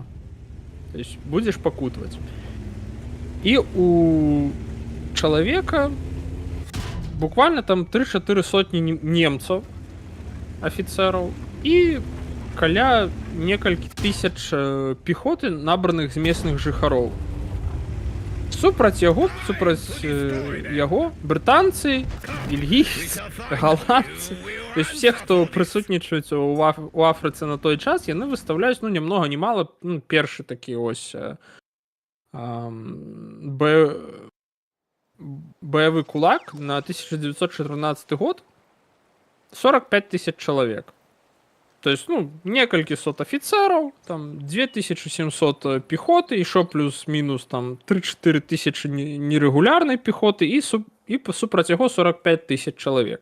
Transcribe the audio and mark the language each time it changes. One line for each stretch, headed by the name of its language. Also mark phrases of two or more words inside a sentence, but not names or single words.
Russian: То есть
Belarusian: будзеш пакутваць. І у чалавека буквально там 3-4 сотні немцаў, афіцэраў, і каля некалькі тысяч пехоты, набраных з местных жыхароў. Супраць яго брытанцы, бельгійцы, галандцы,
Russian: то есть все,
Belarusian: хто прысутнічаюць у Афрыцы на той час, яны выстаўляюць, ну,
Russian: немного, не мало,
Belarusian: ну, першы такі ось баявы кулак на 1914 год 45 тысяч чалавек.
Russian: То есть,
Belarusian: ну, некалькі сот афіцэраў, там 2700 пехоты, еще плюс-мінус там 3-4 тысячи нерегулярнай пехоты і супраць яго 45 тысяч чалавек.